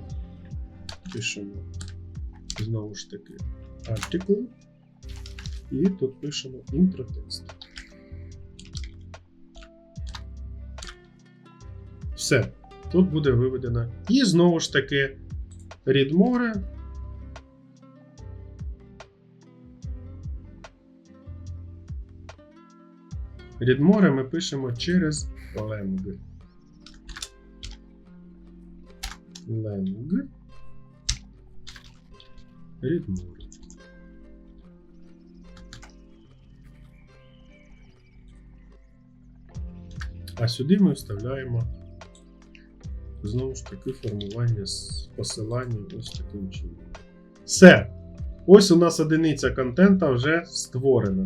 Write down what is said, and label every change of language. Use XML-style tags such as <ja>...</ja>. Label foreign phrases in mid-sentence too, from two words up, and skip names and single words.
<uk>Пишемо знову ж таки article. І тут пишемо інтротекст. Все. Тут буде виведено. І знову ж таки</uk> <en>read more. Read more</en> <uk>ми пишемо через lang. Lang.</uk> <en>Read more.</en> <uk>А сюди ми вставляємо знову ж таки формування з посилання ось таким чином. Все. Ось у нас одиниця контента вже створена.</uk>